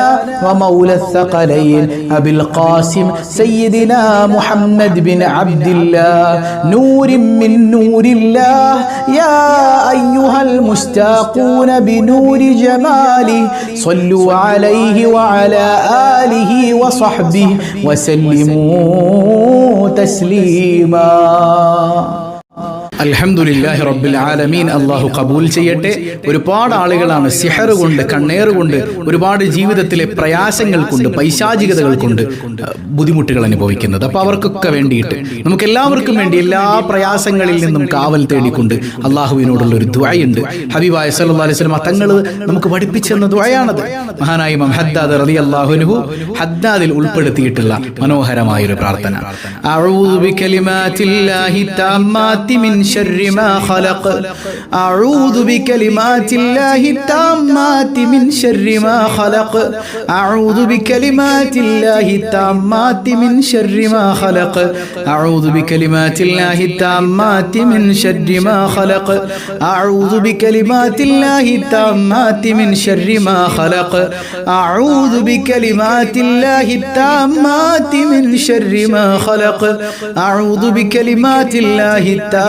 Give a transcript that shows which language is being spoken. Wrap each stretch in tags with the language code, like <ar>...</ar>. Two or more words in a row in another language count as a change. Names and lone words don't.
<ar>ومولى الثقلين أبي القاسم سيدنا محمد بن عبد الله نور من نور الله يا أيها المشتاقون بنور جماله صلوا عليه وعلى آله وصحبه وسلموا تسليما الحمد لله رب العالمين.</ar> <ml>അല്ലാഹു കബൂൽ ചെയ്യട്ടെ. ഒരുപാട് ആളുകളാണ് സിഹർ കൊണ്ട്, കണ്ണേറ് കൊണ്ട്, ഒരുപാട് ജീവിതത്തിലെ പ്രയാസങ്ങൾ കൊണ്ട്, പൈശാചികതകൾ കൊണ്ട് ബുദ്ധിമുട്ടുകൾ അനുഭവിക്കുന്നത്. അപ്പോൾ അവർക്കൊക്കെ വേണ്ടിയിട്ട്, നമുക്ക് എല്ലാവർക്കും വേണ്ടി എല്ലാ പ്രയാസങ്ങളിൽ നിന്നും കാവൽ തേടിക്കൊണ്ട് അള്ളാഹുവിനോടുള്ള ഒരു ദുആയുണ്ട്. ഹബീബായ</ml> <ar>صلى الله عليه وسلم</ar> <ml>തങ്ങൾ നമുക്ക് പഠിപ്പിച്ചെന്ന ദുആയാണത്. മഹാനായ ഇമാം ഹദ്ദാദ്</ml> <ar>رضي الله عنه</ar> <ml>ഹദ്ദാദിൽ ഉൾപ്പെടുത്തിയിട്ടുള്ള മനോഹരമായ ഒരു പ്രാർത്ഥന.</ml> <ar>أعوذ بكلمات الله التامات من شر ما خلق أعوذ بكلمات الله التامات من شر ما خلق أعوذ بكلمات الله التامات من شر ما خلق أعوذ بكلمات الله التامات من شر ما خلق أعوذ بكلمات الله التامات من شر ما خلق أعوذ بكلمات الله التامات من شر ما خلق أعوذ بكلمات الله التامات</ar>